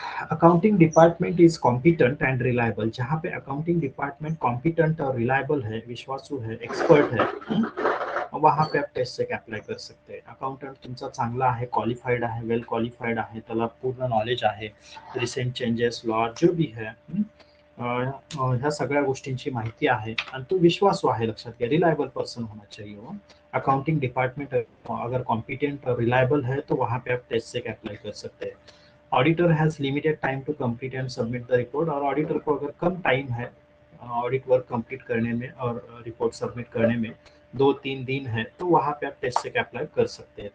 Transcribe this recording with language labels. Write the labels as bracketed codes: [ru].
[en] Accounting department is competent and reliable. [hi] जहाँ पे accounting department competent और रिलायबल है, विश्वासू है, एक्सपर्ट है, वहाँ पे आप टेस्ट चेक अप्लाई कर सकते हैं। [mr] अकाउंटंट तुमचा चांगला आहे, क्वालिफाइड आहे, वेल क्वालिफाइड आहे, त्याला पूर्ण नॉलेज आहे, रिसेंट चेंजेस, [hi] लॉ जो भी है, [mr] ह्या सगळ्या गोष्टींची माहिती आहे आणि तो विश्वासू आहे। लक्षात घ्या, [hi] रिलायबल पर्सन होना चाहिए वो। अकाउंटिंग डिपार्टमेंट अगर कॉम्पिटेंट और रिलायबल है तो वहाँ पे आप टेस्ट चेक अप्लाई कर सकते हैं। [en] Auditor has limited time to complete and submit the report. [hi] और ऑडिटर को अगर कम टाइम है ऑडिट वर्क कंप्लीट करने में और रिपोर्ट सबमिट करने में, 2-3 दिन है, तो वहां पे आप टेस्ट चेक अप्लाई कर सकते हैं।